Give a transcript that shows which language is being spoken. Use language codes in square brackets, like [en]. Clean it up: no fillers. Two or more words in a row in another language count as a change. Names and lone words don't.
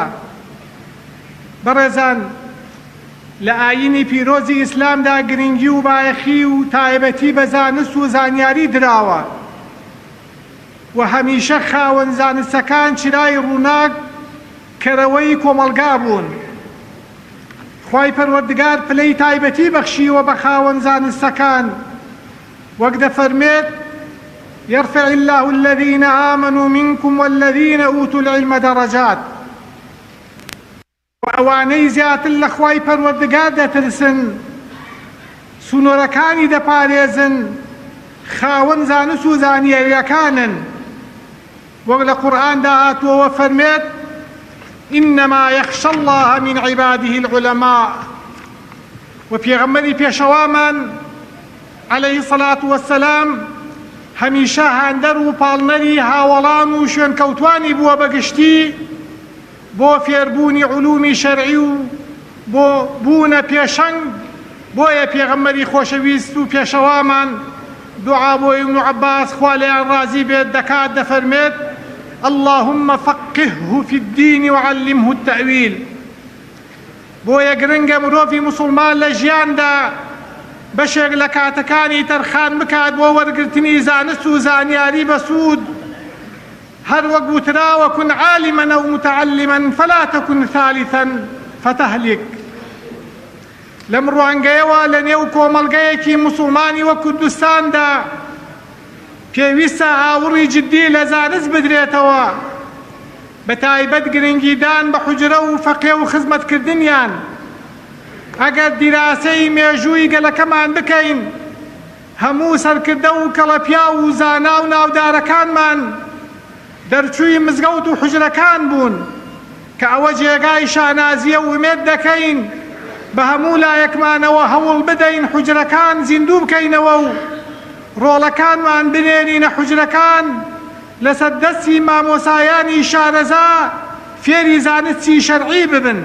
[ckb] بەڕێزان، لە ئاینی پیرۆزی ئیسلامدا گرنگی و بایەخی و تایبەتی بە زانست و زانیاری دراوە و هەمیشە خاوەن زانستەکان چرای ڕووناک کەرەوەی کۆمەلگا بوون. خوای پەروەردگار پلەی تایبەتی بەخشیوە بە خاوەن زانستەکان، وەک دەفەرمێت: [ar] يرفع الله الذين آمنوا منكم والذين أوتوا العلم درجات. [ckb] وأوانەی زیاتر لە خوای پەروەردگار دەترسن، سنوورەکانی دەپارێزن، خاوەن زانست و زانیاریەکانن، وەک لە قورئاندا هاتووەوە فەرمێت: [ar] إنما يخشى الله من عباده العلماء. [ckb] و پێغەمبەری پێشەوامان [ar] عليه الصلاة والسلام [ckb] هەمیشە هاندەر و پاڵنەری هاوەڵان و شوێنکەوتوانی بووە بەگشتی بۆ فێربوونی علومی شەرعی و بۆ بوونە پێشەنگ. بۆیە پێغەمبەری خۆشەویست و پێشەوامان دوعا بۆ ئیبن عەباس خوا لێیان ڕازی بێت دەکات، دەفەرمێت: [ar] اللهم فقهه في الدين وعلمه التأويل. [ckb] بۆیە گرنگە مرۆڤی موسڵمان لە ژیاندا بەشێک لە کاتەکانی تەرخان بکات بۆ وەرگرتنی زانست و زانیاری بەسوود. هەر وەک وتراوە: [ar] كن عالما أو متعلما فلا تكن ثالثا فتهلك. [ckb] لەم ڕوانگەیەوە لە نێو کۆمەڵگەیەکی موسڵمانی وە کوردستاندا پێویستە هاوڕی جدی لە زانست بدرێتەوە، بە تایبەت گرنگیدان بە حوجرە و فەقێ و خزمەتکردنیان. ئەگەر دیراسەی مێژووی گەلەکەمان بکەین، هەموو سەرکردە و کەڵەپیا و زانا و ناودارەکانمان دەرچووی مزگەوت و حوجرەکان بوون کە ئەوە جێگای شانازیە و ومێد دەکەین بە هەموو لایەکمانەوە هەوڵ بدەین حوجرەکان زیندوو بکەینەوە و ڕۆڵەکانمان بنێرینە حوجرەکان لەسەر دەستی مامۆسایانی شارەزا فێری زانستی شەرعی ببن.